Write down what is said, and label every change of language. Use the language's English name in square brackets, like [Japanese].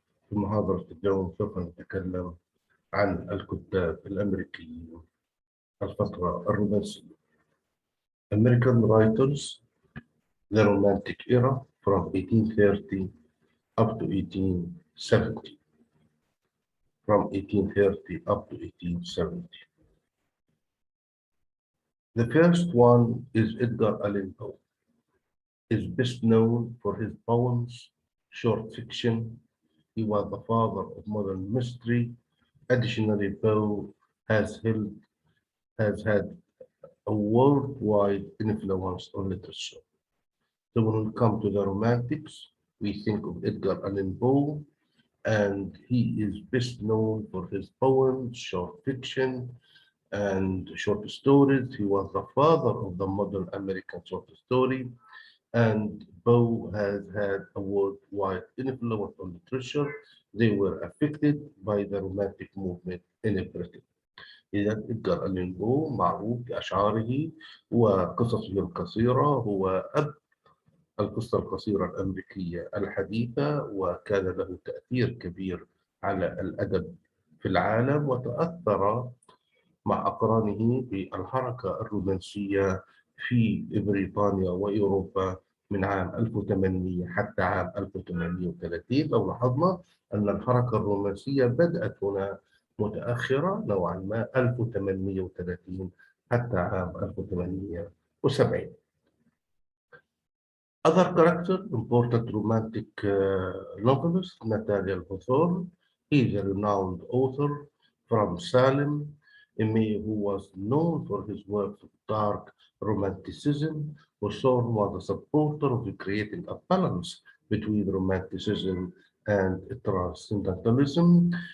[Arabic] في محاضرة اليوم سوف نتكلم عن الكتاب الأمريكيين الفترة الرومانسية. [English] American writers, the Romantic era from 1830 up to 1870. From 1830 up to 1870. The first one is Edgar Allan Poe. He is best known for his poems, short fiction. He was the father of modern mystery. Additionally, Poe has had a worldwide influence on literature. So when we come to the Romantics, we think of Edgar Allan Poe, and he is best known for his poems, short fiction, and short stories. He was the father of the modern American short story, and Poe has had a worldwide influence on literature. They were affected by the Romantic movement in Britain. [Arabic] إذا إدغار ألان بو معروف بأشعاره وقصصه القصيرة، هو أب القصة القصيرة الأمريكية الحديثة، وكان له تأثير كبير على الأدب في العالم، وتأثر مع أقرانه بالحركة الرومانسية في بريطانيا وأوروبا من عام 1800 حتى عام 1830. لو لاحظنا أن الحركة الرومانسية بدأت هنا متأخرة نوعا ما 1830 حتى عام 1870. [English] Other character, important romantic novelist, Nathaniel Hawthome. He is a renowned author from Salem, who was known for his works of dark romanticism. Hawthorne was a supporter of creating a balance between romanticism and transcendentalism.